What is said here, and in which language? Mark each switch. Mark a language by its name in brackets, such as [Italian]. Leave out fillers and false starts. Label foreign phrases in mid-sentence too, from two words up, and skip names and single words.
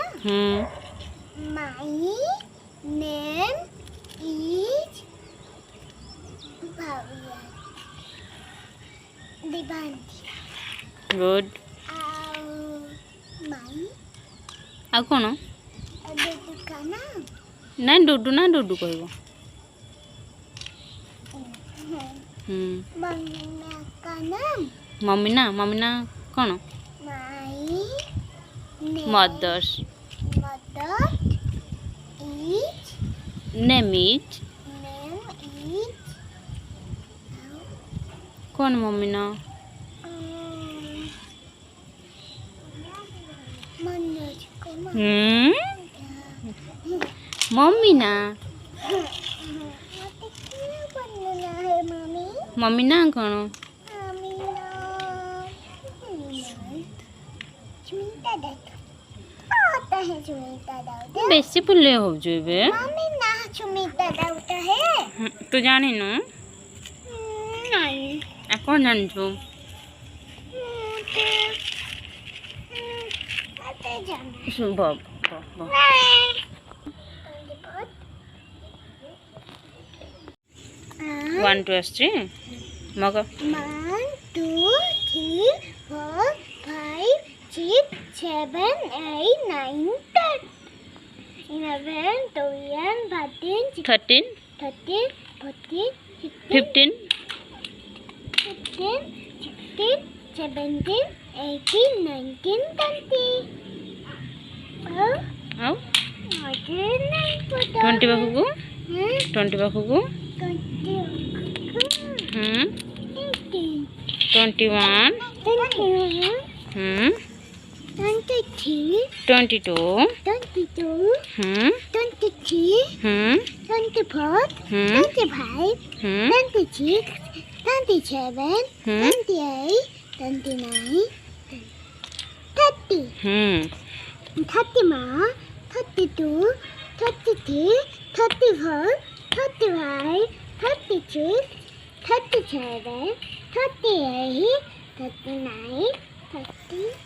[English] My name is Bhavya Divanti. गुड। My [Odia] ଆଉ କ'ଣ? [Hindi] Dudu का नाम [Odia] ନାଇଁ ଡୁଡୁ ନା ଡୁଡୁ କହିବ। [Hindi] मम्मी का नाम [Odia] ମମି ନା କ'ଣ? [English] My name ମଦର୍ସ mother is name is name is [Odia] କ'ଣ ମମି ନା? [Hindi] मनोज कुमार। [Odia] ମମି ନା [Hindi] मम्मी क्या बनना है मम्मी? [Odia] ମମି ନା କ'ଣ? [Hindi] मम्मी सुमिता दादा आता है सुमिता दादा। [Odia] ବେଶୀ ଫୁଲେଇ ହେଉଛୁ ଏବେ। [Hindi] मम्मी ना सुमिता दादा है [Odia] ତୁ ଜାଣିନୁ? [Hindi] नहीं [Odia] ଆଉ କ'ଣ ଜାଣିଛୁ? [Hindi] आते जाना [Odia] ଶୁଭ [English] one two [Odia] ଆସୁଛି ମଗ। [English] 1 2 3 4 5 6 7 8 9 10 11 12 13 13 13 14 15 15 16 17 18 19 20 [Odia] ଆଉ [Hindi] मुझे नहीं पता [Odia] 20 ପାଖକୁ 20 ପାଖକୁ 21 22 [English] 22 23 24 25 26 27 28 29 30 31 32 33 34 35 36 37 38 39 30